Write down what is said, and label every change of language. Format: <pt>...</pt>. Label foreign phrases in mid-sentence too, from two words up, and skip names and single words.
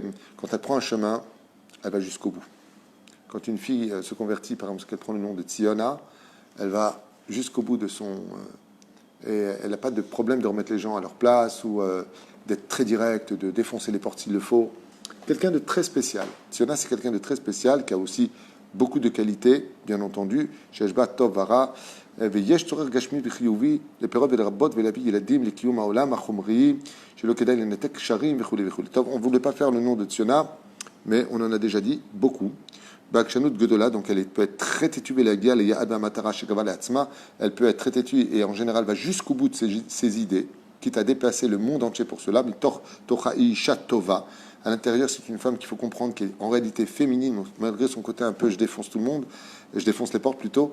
<fr>Quand elle prend un chemin, elle va jusqu'au bout. Quand une fille se convertit, par exemple, parce qu'elle prend le nom de Tziona, elle va jusqu'au bout de son... et elle n'a pas de problème de remettre les gens à leur place, ou d'être très directe, de défoncer les portes s'il le faut. Quelqu'un de très spécial. Tziona, c'est quelqu'un de très spécial, qui a aussi beaucoup de qualités, bien entendu.</fr> <he>Sheshba Tov Vara, ויש צורך גשמי וחיובי לפירות ולרבות ולהביא ילדים לקיום העולם החומרי שלא כדאי לנתק קשרים וכו' וכו'.</he> <fr>טוב, on ne voulait pas faire le nom de Tziona, mais on en a déjà dit beaucoup.</fr> <he>בעקשנות גדולה,</he> <fr>donc elle peut être très têtue, elle peut être très têtue et en général va jusqu'au bout de ses idées, quitte à déplacer le monde entier pour cela. Mais</fr> <he>תוכה שטובה,</he> <fr>à l'intérieur, c'est une femme qu'il faut comprendre qui est en réalité féminine, malgré son côté un peu je défonce tout le monde, je défonce les portes plutôt.</fr>